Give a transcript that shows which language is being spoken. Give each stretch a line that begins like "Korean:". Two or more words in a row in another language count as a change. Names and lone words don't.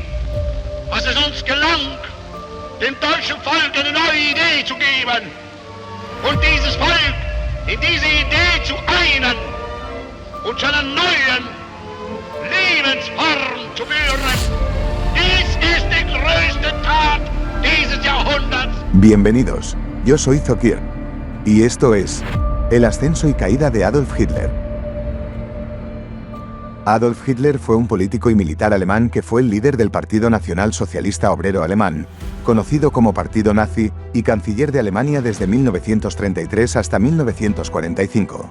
German: Was es uns gelang, dem deutschen Volk eine neue Idee zu geben und dieses Volk in diese Idee zu einen und zu einer neuen Lebensform zu führen. Dies ist die größte Tat dieses Jahrhunderts.
Spanish: Bienvenidos, yo soy Zokir, y esto es el ascenso y caída de Adolf Hitler. Adolf Hitler fue un político y militar alemán que fue el líder del Partido Nacional Socialista Obrero Alemán, conocido como Partido Nazi, y canciller de Alemania desde 1933 hasta 1945.